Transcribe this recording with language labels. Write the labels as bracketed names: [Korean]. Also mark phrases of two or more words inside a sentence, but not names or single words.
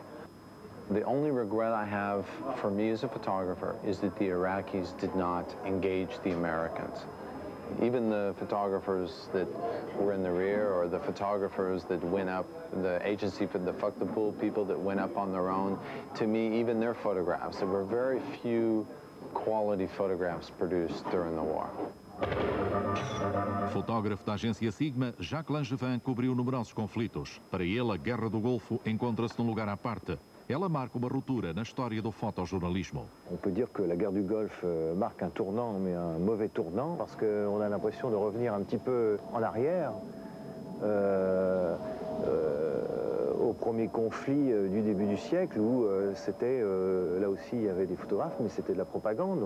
[English] The only regret I have for me as a photographer is that the Iraqis did not engage the Americans. Even the photographers that were in the rear or the photographers that went up, the agency for the Fuck the Pool people that went up on their own, to me, even their photographs, there were very few quality photographs produced during the war. [Portuguese] Fotógrafo da agência Sigma, Jacques Langevin cobriu numerosos conflitos. Para ele, a Guerra do Golfo encontra-se num lugar à parte. Ela marca uma ruptura na história do fotojornalismo. [French] On peut dire que la guerre du Golfe marque un tournant, mais un mauvais tournant, parce qu'on a l'impression de revenir un petit peu en arrière au premier conflit du début du siècle, où c'était, là aussi il y avait des photographes, mais c'était de la propagande.